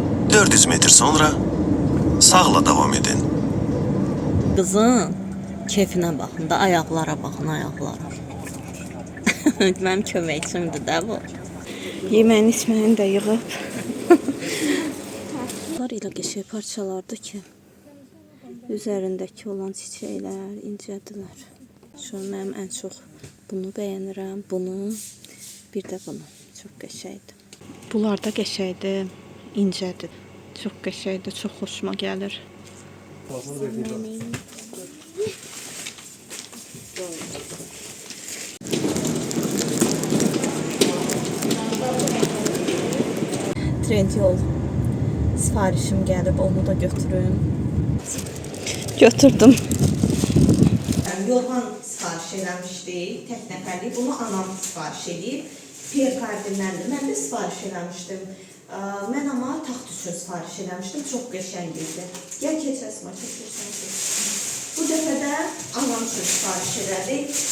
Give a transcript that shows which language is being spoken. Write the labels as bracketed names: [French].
[Turkish] 400 metr sonra sağla devam edin. [Azerbaijani] Qızın keyfinə baxın da, ayaqlara baxın, ayaqlara. Mənim köməkçimdir də bu. Yeməyini, içməyini də yığıb. Bunlar elə qəşəng parçalardır ki, üzərindəki olan çiçəklər incədirlər. [Turkish] Şu an [Azerbaijani] mənim ən çox bunu bəyənirəm, bunu, bir də bunu. Çox qəşəngdir. Bunlar da qəşəngdir, incədir. Çox qəşəngdir, çox xoşuma gəlir. Trendyol sifarişim gəlib, onu da götürüm. Götürdüm. Yorğan sifariş eləmişdik, tək nəfərlik. Bunu anam sifariş edib. Perkardinləndir. Mən də sifariş eləmişdim. Mən amma taxt üçün sifariş eləmişdim. Çox qəşəng idi. Gəl keç Əsma, keçirsən ki. Bu dəfə də anam üçün sifariş elədik.